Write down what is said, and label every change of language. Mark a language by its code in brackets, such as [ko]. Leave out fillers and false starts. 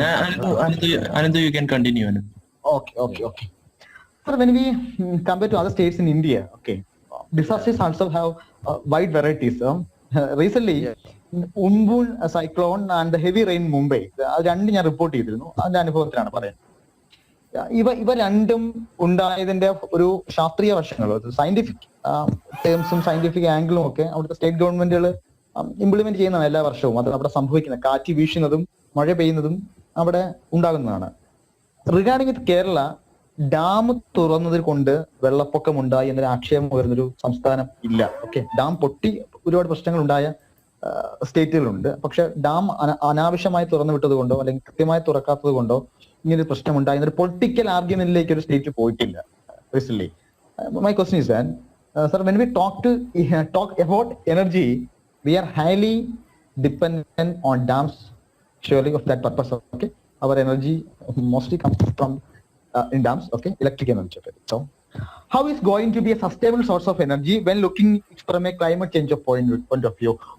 [en] Anandu, you can continue. Anandu. Okay. Sir, when we compare to other states in India, okay, disasters also have wide varieties. Recently, Umbun cyclone and the heavy rain in Mumbai, [ml] അത് രണ്ടും ഞാൻ report ചെയ്തിരുന്നു. അതിന്റെ അനുഭവത്തിലാണ് പറയുന്നത്. ഇവ രണ്ടും ഉണ്ടായതിന്റെ ഒരു ശാസ്ത്രീയ വശങ്ങൾ, സയന്റിഫിക് ടേംസും സയന്റിഫിക് ആംഗിളും ഒക്കെ അവിടുത്തെ സ്റ്റേറ്റ് ഗവൺമെന്റുകൾ ഇംപ്ലിമെന്റ് ചെയ്യുന്നതാണ് എല്ലാ വർഷവും. അത് അവിടെ സംഭവിക്കുന്നത്, കാറ്റ് വീശുന്നതും മഴ പെയ്യുന്നതും അവിടെ ഉണ്ടാകുന്നതാണ്. റിഗാർഡിംഗ് വിത്ത് കേരള, ഡാം തുറന്നതിൽ കൊണ്ട് വെള്ളപ്പൊക്കം ഉണ്ടായി എന്നൊരു ആക്ഷേപം വരുന്നൊരു സംസ്ഥാനം ഇല്ല. ഓക്കെ, ഡാം പൊട്ടി ഒരുപാട് പ്രശ്നങ്ങൾ ഉണ്ടായ സ്റ്റേറ്റുകളുണ്ട്. പക്ഷെ ഡാം അനാവശ്യമായി തുറന്നു വിട്ടത് കൊണ്ടോ അല്ലെങ്കിൽ കൃത്യമായി തുറക്കാത്തത് കൊണ്ടോ ഇങ്ങനൊരു പ്രശ്നം ഉണ്ടായി എന്നൊരു പൊളിറ്റിക്കൽ ആർഗ്യുമെന്റിലേക്ക് ഒരു സ്റ്റേറ്റ് പോയിട്ടില്ല recent. [en] My question is that, sir, when we talk about energy, we are highly dependent on dams, surely of that purpose. Okay, our energy mostly comes from in dams. Okay, electric energy. Okay, so how is going to be a sustainable source of energy when looking from a climate change point of view?